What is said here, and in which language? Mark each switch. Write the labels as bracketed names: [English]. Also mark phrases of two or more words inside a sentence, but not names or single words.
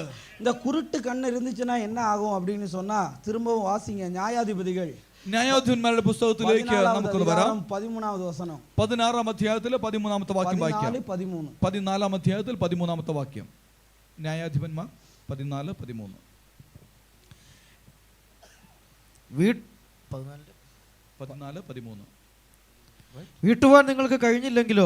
[Tamil] இந்த குருட்டு கண்ணு இருந்துச்சுன்னா என்ன ஆகும் அப்படின்னு சொன்னா, திரும்பவும் வாசிங்க ന്യായാധിപതികൾ [Malayalam] ന്യായാധിപന്മാരുടെ പുസ്തകത്തിലേക്ക് നമുക്കൊന്ന് വരാം. 13வது വചനം, 16-ാം അധ്യായത്തിലെ 13-ാമത്തെ വാക്യം വായിക്കാം. 14-13. 14-ാം അധ്യായത്തിൽ 13-ാമത്തെ വാക്യം. ന്യായാധിപന്മാർ 14-13. വീട്ടുവാൻ നിങ്ങൾക്ക് കഴിഞ്ഞില്ലെങ്കിലോ